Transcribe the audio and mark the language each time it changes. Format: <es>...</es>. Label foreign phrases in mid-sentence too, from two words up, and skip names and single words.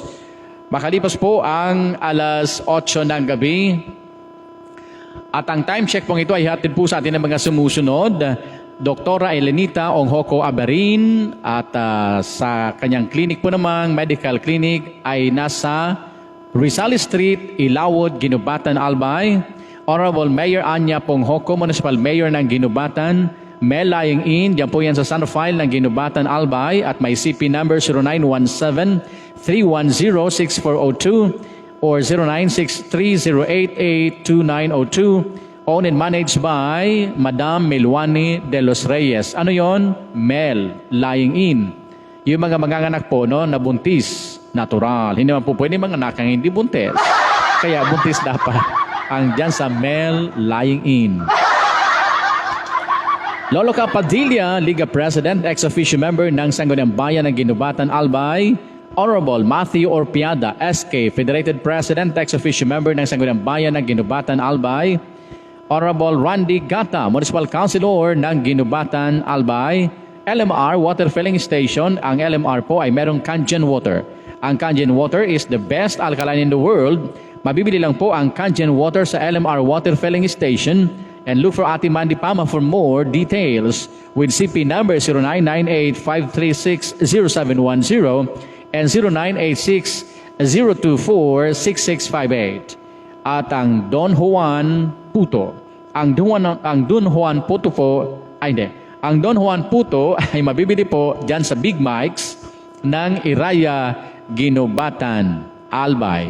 <tl>Makalipas po ang alas 8 ng gabi. At ang time check pong ito ay hatid po sa atin ng mga sumusunod. Doktora Elenita Onghoko Aberin at sa kanyang clinic po namang</tl> <en>medical clinic</en> <tl>ay nasa Rizal Street, Ilawod, Ginubatan, Albay. Honorable Mayor Anya Ponghoko, Municipal Mayor ng Ginubatan, Mel Lying In, diyan po yan sa San Rafael ng Ginubatan, Albay at may CP number 0917-310-6402 or 0963-088-2902.</tl> <en>Owned and managed by Madam Melwani de los Reyes.</en> <tl>Ano yon? Mel, Lying In. Yung mga manganganak po, no, na buntis, natural. Hindi naman po pwede manganak ang hindi buntis. Kaya buntis dapat. Ang dyan sa Mel, Lying In. Lolo Capadilla, Liga President,</tl> <en>ex-officio member</en> <tl>ng Sangguniang Bayan ng Ginubatan, Albay. Honorable Matthew Orpiada, SK, Federated President,</tl> <en>ex-officio member</en> <tl>ng Sangguniang Bayan ng Ginubatan, Albay. Honorable Randy Gata,</tl> <en>Municipal Councilor</en> <tl>ng Ginubatan, Albay. LMR Water Filling Station. Ang LMR po ay merong Kangen Water.</tl> <en>Ang Kangen Water is the best alkaline in the world.</en> <tl>Mabibili lang po ang Kangen Water sa LMR Water Filling Station.</tl> <en>And look for Ate Mandy Pama for more details with CP number 0998-536-0710 and 0986-024-6658.</en> <tl>At ang Don Juan Puto. Ang Don Juan Puto po, ang Don Juan Puto ay mabibili po dyan sa Big Mike's ng Iraya, Ginubatan, Albay.</tl>